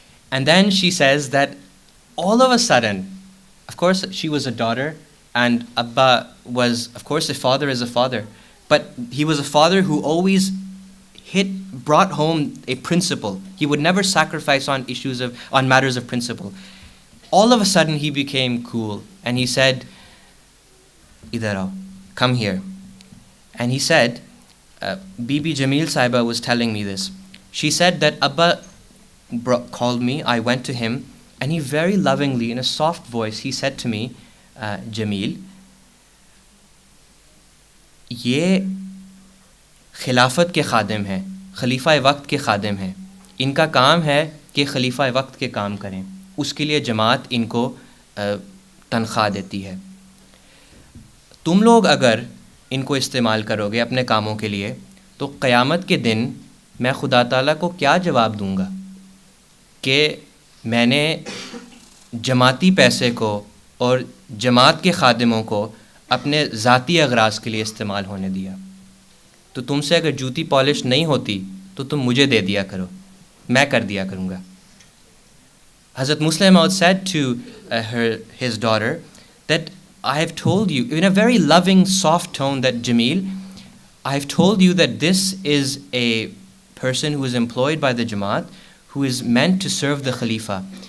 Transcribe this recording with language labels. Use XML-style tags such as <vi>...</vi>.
<en>And then she says that all of a sudden, of course she was a daughter and Abba was, of course a father is a father, but he was a father who always brought home a principle. He would never sacrifice on matters of principle. All of a sudden he became cool and he said,</en> <hi>Idhar aao,</hi> <en>come here. And he said, Bibi Jamil Sahiba was telling me this. She said that Abba called me, I went to him, and he very lovingly, in a soft voice, he said to me,</en> <hi>Jamil, ye खिलाफत के खादिम हैं, खलीफा वक्त के खादिम हैं, इनका काम है कि खलीफा वक्त के काम करें, उसके लिए जमात इनको तनख्वाह देती है. तुम लोग अगर इनको इस्तेमाल करोगे अपने कामों के लिए तो क़यामत के दिन मैं खुदा ताला को क्या जवाब दूंगा कि मैंने जमाती पैसे को और जमात के खादिमों को अपने ज़ाती अगराज़ के लिए इस्तेमाल होने दिया. तो तुमसे अगर जूती पॉलिश नहीं होती तो तुम मुझे दे दिया करो, मैं कर दिया करूँगा.</hi> <en>Hazrat Musleh Maud said to his daughter that I have told you, in a very loving, soft tone, that Jamil, I have told you that this is a person who is employed by the Jamaat, who is meant to serve the Khalifa.</en>